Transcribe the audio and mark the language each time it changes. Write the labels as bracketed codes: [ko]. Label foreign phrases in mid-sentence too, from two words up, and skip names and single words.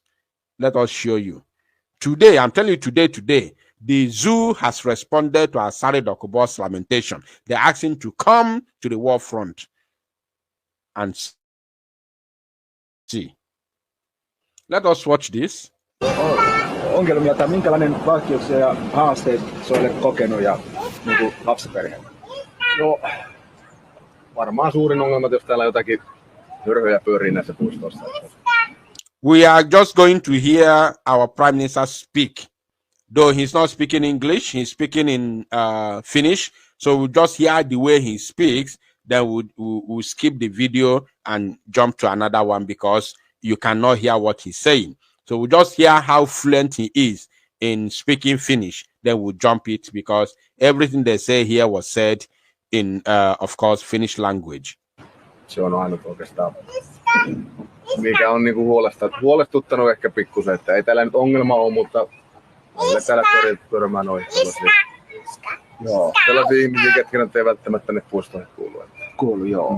[en] Let us show you. Today, I'm telling you today, the zoo has responded to Asari Dokubo's lamentation. They're asking to come to the war front and see. Let us watch this. [fi] Ongelmia tai minkälainen vaikeuksia ja haasteita se olet kokenut ja niin lapsiperheenä? No, varmaan suurin ongelma, jos täällä jotakin hörhöjä pyörii näissä puistoissa. [en] We are just going to hear our Prime Minister speak. Though he's not speaking English, he's speaking in Finnish. So we'll just hear the way he speaks. Then we'll skip the video and jump to another one because you cannot hear what he's saying. So we'll just hear how fluent he is in speaking Finnish. Then we'll jump it because everything they say here was said in, of course, Finnish language. [fi] Se on ainut oikeastaan, mikä on niinku huolestuttanut ehkä pikkusen, että ei täällä nyt ongelma ole, mutta meillä täällä törmää noin sellaisia. Joo. Sellaisia ihmisiä, ketkä nyt ei välttämättä ne puistoihin kuulu. Kuulu, joo.